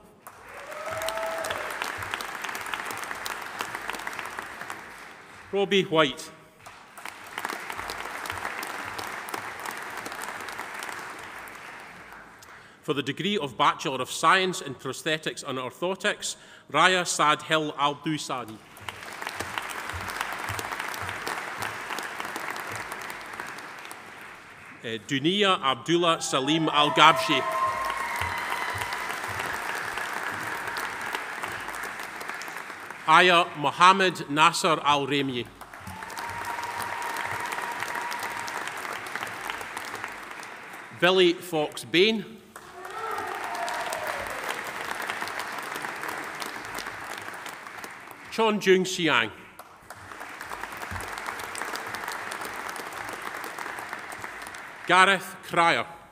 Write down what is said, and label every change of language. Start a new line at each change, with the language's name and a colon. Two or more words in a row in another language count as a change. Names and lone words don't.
English: Robbie White. For the degree of Bachelor of Science in Prosthetics and Orthotics, Raya Saad Hill Al-Dusani. Dunia Abdullah Salim Al-Gabshi. Aya Mohammed Nasser Al-Remi. Billy Fox Bain. Chon Jung Xiang. Gareth Cryer.